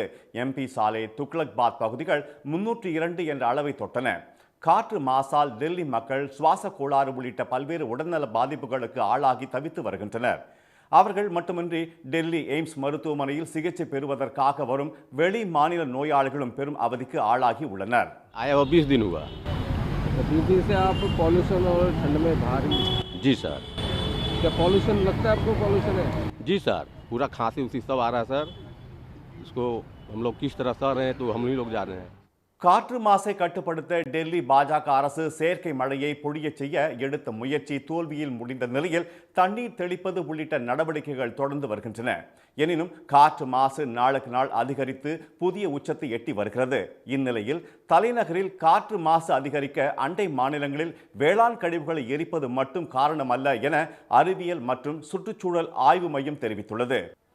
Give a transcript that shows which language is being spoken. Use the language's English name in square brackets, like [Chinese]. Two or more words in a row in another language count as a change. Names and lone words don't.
[Tamil] MP சாலை, துக்ளக்பாத் பகுதிகள் 302 என்ற அளவை தொட்டன. காற்று மாசால் டெல்லி மக்கள் சுவாச கோளாறு உள்ளிட்ட பல்வேறு உடல்நல பாதிப்புகளுக்கு ஆளாகி தவித்து வருகின்றனர். அவர்கள் மட்டுமின்றி டெல்லி எய்ம்ஸ் மருத்துவமனையில் சிகிச்சை பெறுவதற்காக வரும் வெளி மாநில நோயாளிகளும் பெரும் அவதிக்கு ஆளாகி உள்ளனர். [Hindi] 20 दिन हुआ। 20 दिन से आप पॉल्यूशन और ठंड में भारी। जी सर। क्या पॉल्यूशन लगता है आपको? पॉल्यूशन है? जी सर, पूरा खांसी उसी सब आ रहा है सर। इसको हम लोग किस तरह सह रहे हैं तो हम ही लोग जान रहे हैं. [Tamil] காற்று மாசை கட்டுப்படுத்த டெல்லி பாஜக அரசு செயற்கை மழையை பொழிய செய்ய எடுத்த முயற்சி தோல்வியில் முடிந்த நிலையில் தண்ணீர் தெளிப்பது உள்ளிட்ட நடவடிக்கைகள் தொடர்ந்து வருகின்றன. எனினும் காற்று மாசு நாளுக்கு நாள் அதிகரித்து புதிய உச்சத்தை எட்டி வருகிறது. இந்நிலையில் தலைநகரில் காற்று மாசு அதிகரிக்க அண்டை மாநிலங்களில் வேளாண் கழிவுகளை எரிப்பது மட்டும் காரணமல்ல என அறிவியல் மற்றும் சுற்றுச்சூழல் ஆய்வு மையம் தெரிவித்துள்ளது.